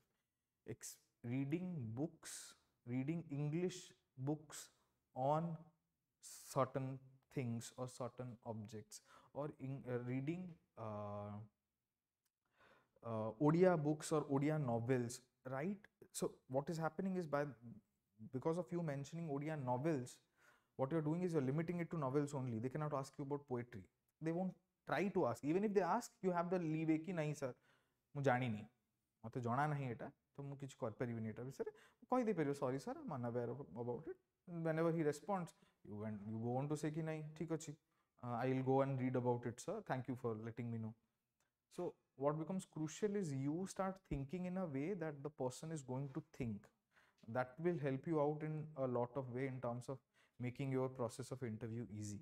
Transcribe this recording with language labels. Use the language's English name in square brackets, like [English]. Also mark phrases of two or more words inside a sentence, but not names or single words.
[English] Reading books, reading English books on certain things or certain objects, or reading Odia books or Odia novels, right? So what is happening is, because of you mentioning Odia novels, what you're doing is you're limiting it to novels only. They cannot ask you about poetry. They won't try to ask. Even if they ask, you have the leeway [Odia] କି ନାହିଁ ସାର, ମୁଁ ଜାଣି ନାହିଁ, ମତେ ଜଣା ନାହିଁ ଏଇଟା, ତ ମୁଁ କିଛି କରି ପାରିବି ଏଇଟା ବିଷୟରେ, କୋଇ ଦେ ପାରିୟୋ, [English] sorry sir, I'm unaware about it. And whenever he responds, you go on to say [Odia] କି ନାହିଁ, ଠିକ ଅଛି, [English] I'll go and read about it sir, thank you for letting me know. So what becomes crucial is you start thinking in a way that the person is going to think. That will help you out in a lot of way in terms of making your process of interview easy.